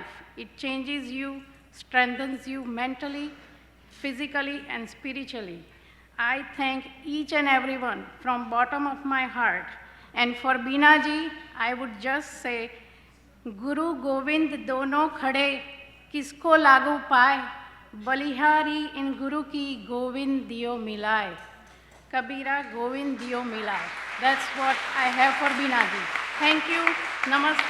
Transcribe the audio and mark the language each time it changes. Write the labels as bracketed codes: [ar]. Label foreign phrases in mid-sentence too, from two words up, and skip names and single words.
[en] It changes you, strengthens you mentally, physically, and spiritually. I thank each and everyone from bottom of my heart. And for Beena ji, I would just say, [hi] गुरु गोविंद दोनों खड़े, किसको लागूं पाय, बलिहारी इन गुरु की गोविंद दियो मिलाए, कबीरा गोविंद दियो मिलाए. [en] That's what I have for Beena ji. Thank you. Namaste.